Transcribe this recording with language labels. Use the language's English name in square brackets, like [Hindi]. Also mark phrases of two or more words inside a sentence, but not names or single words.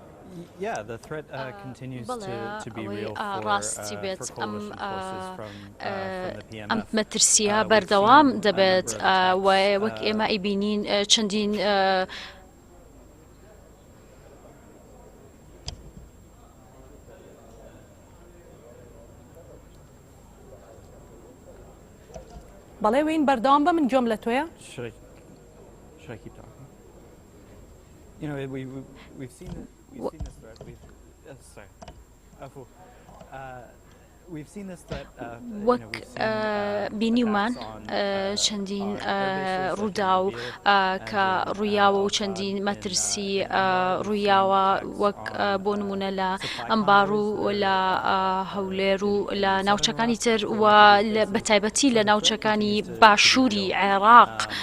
[English] Yeah, the threat continues [Central Kurdish] بەڵێ [English] to be [Central Kurdish] ئەوەی [English] real [Central Kurdish] ڕاستی [English] for [Central Kurdish] بێت [English] coalition forces from the [Central Kurdish] ئەم [English] PMF. [Central Kurdish] مەترسیە [English] We've [Central Kurdish] بەردەوام [English] seen a [Central Kurdish] دەبێت [English] number of attacks, [Central Kurdish] وەک ئێمە ئیبینین چەندین بەڵێ وین بەردەوام بە من گوێم لە تۆیە. [English] Should I keep talking? You know, we've seen this threat. Sorry. We've seen this threat. [Central Kurdish] وەک بینیومان چەندین ڕوودا و کە ڕوویاوە و چەندین مەترسی ڕوویاوە وەک بۆ نمونە لە ئەمبار و لە هەولێر و لە ناوچەکانی تر و بە تایبەتی لە ناوچەکانی باشووری عێراق